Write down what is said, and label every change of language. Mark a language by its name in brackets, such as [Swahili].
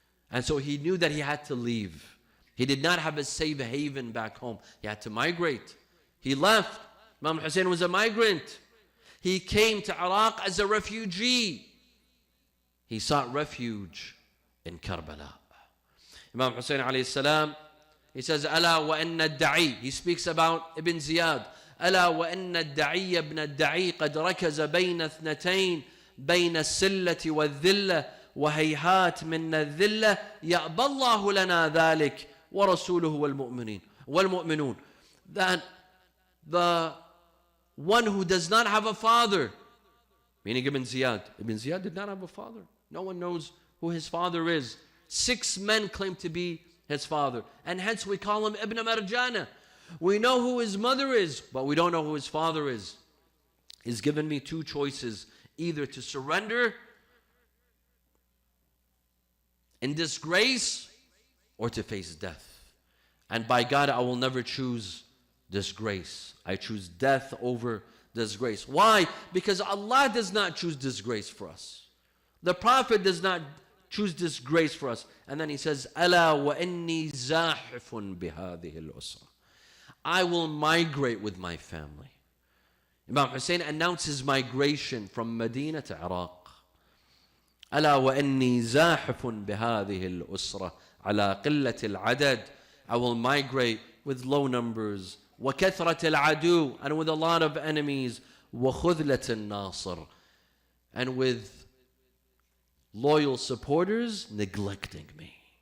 [English] And so he knew that he had to leave. He did not have a safe haven back home. He had to migrate. He left. Imam Hussein was a migrant. He came to Iraq as a refugee. He sought refuge in Karbala. Imam Hussein alayhi salam, he says, [Arabic] Ala wa inna ad-da'i. [English] He speaks about Ibn Ziyad. [Arabic] ألا وإن الدعي ابن الدعي قد ركز بين اثنتين بين السلة والذلة وهيهات من الذلة يأبى الله لنا ذلك ورسوله والمؤمنون. [English] That the one who does not have a father, meaning Ibn Ziyad did not have a father. No one knows who his father is. 6 men claim to be his father, and hence we call him Ibn Marjana. We know who his mother is, but we don't know who his father is. He's given me 2 choices, either to surrender in disgrace or to face death. And by God, I will never choose disgrace. I choose death over disgrace. Why? Because Allah does not choose disgrace for us. The Prophet does not choose disgrace for us. And then he says, [Arabic] أَلَا وَإِنِّي زَاحِفٌ بِهَذِهِ الْأُسْرَةِ. [English] I will migrate with my family. Imam Hussein announced his migration from Medina to Iraq. [Arabic] ألا وإني زاحف بهذه الأسرة على قلة العدد. [English] I will migrate with low numbers. [Arabic] وكثرة العدو, [English] and with a lot of enemies. [Arabic] وخذلة الناصر, [English] and with loyal supporters neglecting me.